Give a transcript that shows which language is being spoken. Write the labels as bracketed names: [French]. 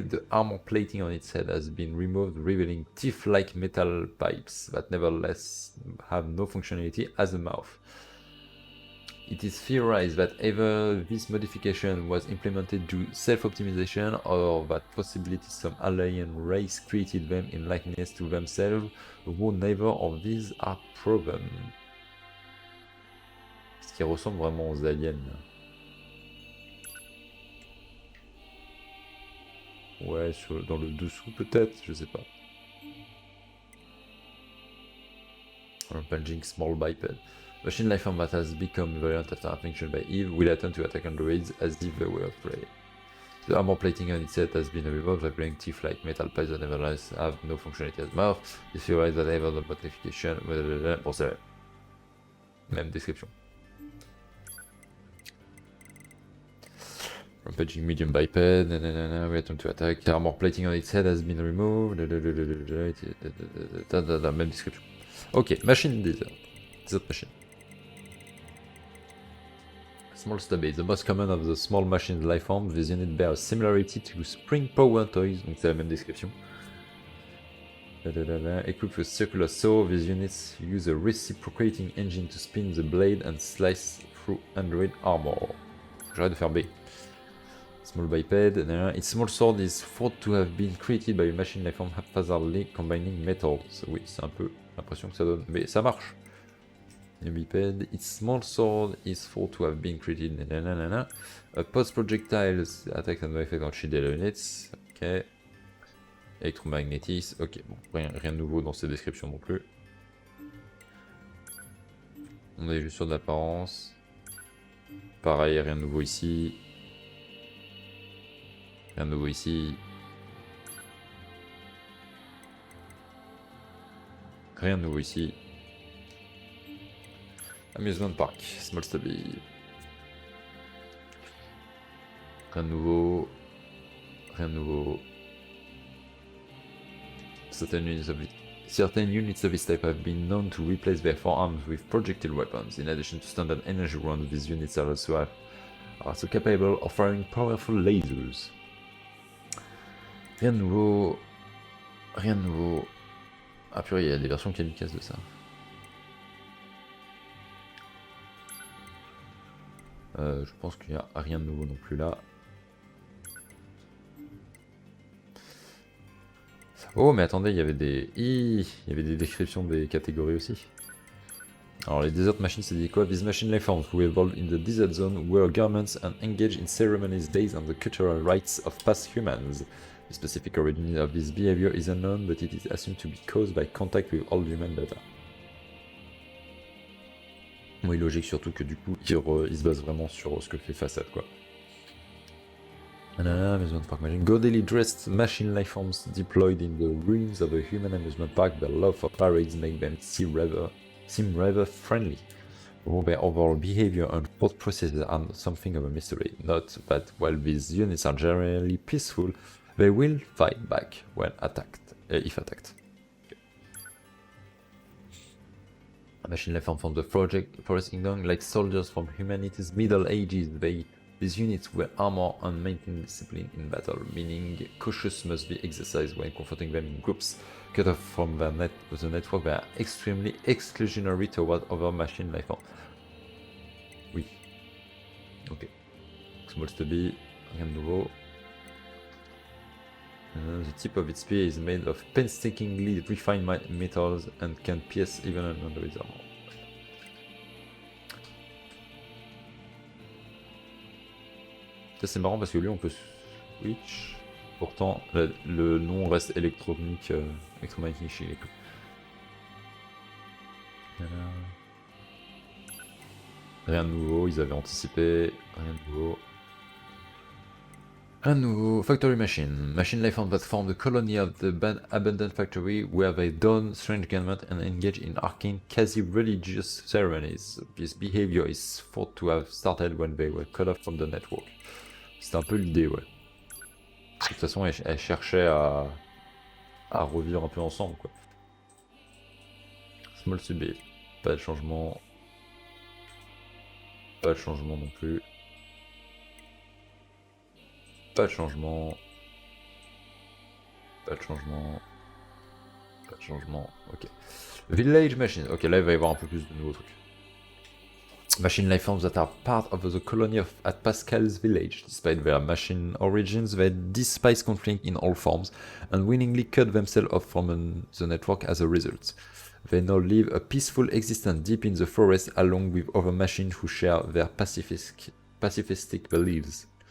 [English] The armor plating on its head has been removed, revealing teeth-like metal pipes that nevertheless have no functionality as a mouth. It is theorized that either this modification was implemented to self-optimization or that possibly some alien race created them in likeness to themselves, though neither of these are proven. [French] Est-ce qu'ils ressemblent vraiment aux aliens? Ouais, dans le dessous peut-être, je sais pas. [English] Rampaging Small Biped. Machine lifeform that has become violent after infection by Eve will attempt to attack androids as if they were prey. The armor plating on its head has been removed, revealing teeth-like metal pipes that nevertheless have no functionality as mouth. It theorized that either the modification... [French] Bon, c'est même description. [English] Rampaging medium biped, we attempt to attack. The armor plating on its head has been removed. [French] Même description. Ok, machine desert. Desert machine. [English] Small stubby, the most common of the small machines lifeforms. These units bear a similarity to spring power toys, [French] donc c'est la même description. [English] Equipped with circular saw, these units use a reciprocating engine to spin the blade and slice through android armor. [French] J'arrête de faire B. [English] Small biped, its small sword is thought to have been created by a machine lifeform haphazardly combining metals. [French] Oui, c'est un peu l'impression que ça donne, mais ça marche. [English] Biped, its small sword is thought to have been created. Post projectiles attack and effect on shield units. [French] Ok. Electromagnétisme. Ok, bon, rien de nouveau dans ces descriptions non plus. On est juste sur de l'apparence. Pareil, rien de nouveau ici. Rien de nouveau ici. Rien de nouveau ici. [English] Amusement Park, Small Stubby. [French] Rien de nouveau. Rien de nouveau. [English] Certain units of this type have been known to replace their forearms with projectile weapons. In addition to standard energy rounds, these units are also capable of firing powerful lasers. [French] Rien de nouveau. Rien de nouveau. Ah purée, il y a des versions kamikazes de ça. Je pense qu'il n'y a rien de nouveau non plus là. Oh, mais attendez, il y avait des... il y avait des descriptions des catégories aussi. Alors, les desert machines, ça dit quoi? [English] These machine life forms who evolved in the desert zone wear garments and engage in ceremonies based on the cultural rites of past humans. The specific origin of this behavior is unknown, but it is assumed to be caused by contact with old human data. [French] Oui, logique, surtout que du coup, il se base vraiment sur ce que fait Facade, quoi. [English] Amusement park machine. Gaudily dressed machine life forms deployed in the ruins of a human amusement park. Their love for parades make them seem rather friendly. Although their overall behavior and thought processes are something of a mystery. Note that while these units are generally peaceful, they will fight back when attacked, if attacked. Machine life form from the Forest Kingdom, like soldiers from humanity's Middle Ages, these units were armor and maintain discipline in battle, meaning cautious must be exercised when confronting them in groups. Cut off from the network, they are extremely exclusionary toward other machine life forms. [French] Oui. Ok. Small stubby, rien de nouveau. [English] The tip of its spear is made of painstakingly refined metals and can pierce even under its armor. [French] Ça c'est marrant parce que lui on peut switch. Pourtant le nom reste électronique, électromagnétique chez les coups. Rien de nouveau, ils avaient anticipé. Rien de nouveau. Rien de nouveau. Factory machine. [English] Machine life form that form the colony of the abandoned factory where they don strange garments and engage in arcane, quasi-religious ceremonies. This behavior is thought to have started when they were cut off from the network. [French] C'est un peu l'idée, ouais. De toute façon, elle cherchait à revivre un peu ensemble, quoi. Small subé. Pas de changement. Pas de changement non plus. Pas de changement. Pas de changement. Pas de changement. Ok. Village machine. Ok, là il va y avoir un peu plus de nouveaux trucs. [English] Machine life forms that are part of the colony at Pascal's village. Despite their machine origins, they despise conflict in all forms and willingly cut themselves off from the network as a result. They now live a peaceful existence deep in the forest along with other machines who share their pacifistic beliefs.